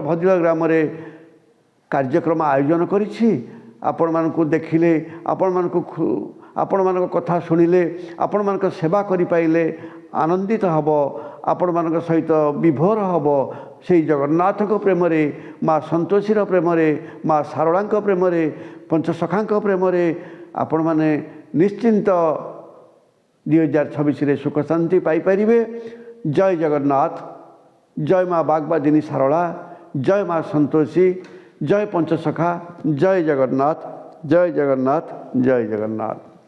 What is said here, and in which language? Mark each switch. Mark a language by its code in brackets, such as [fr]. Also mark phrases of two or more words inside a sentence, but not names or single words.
[or] ଭଦ୍ର ଗ୍ରାମ ରେ କାର୍ଯ୍ୟକ୍ରମ ଆୟୋଜନ କରିଛି ଆପଣ ମାନଙ୍କୁ ଦେଖିଲେ ଆପଣ ମାନଙ୍କୁ ଆପଣ ମାନଙ୍କ କଥା ଶୁଣିଲେ ଆପଣ ମାନଙ୍କ ସେବା କରି ପାଇଲେ ଆନନ୍ଦିତ ହେବି ଆପଣ ମାନଙ୍କ ସହିତ ବିଭୋର ହେବି ସେ ଜଗନ୍ନାଥ ପ୍ରେମ ରେ ମା ସନ୍ତୋଷୀର ପ୍ରେମ ରେ ମା ସାରଳା ପ୍ରେମ ରେ ପଞ୍ଚସଖା ପ୍ରେମ ରେ ଆପଣ ମାନେ ନିଶ୍ଚିନ୍ତ 2026 ସୁଖ ଶାନ୍ତି ପାଇ ପାରିବେ। ଜୟ ଜଗନ୍ନାଥ, ଜୟ ମା ବାଗବାଦିନୀ ସାରଳା, ଜୟ ମା ସନ୍ତୋଷୀ, ଜୟ ପଞ୍ଚସଖା, ଜୟ ଜଗନ୍ନାଥ, ଜୟ ଜଗନ୍ନାଥ, ଜୟ ଜଗନ୍ନାଥ।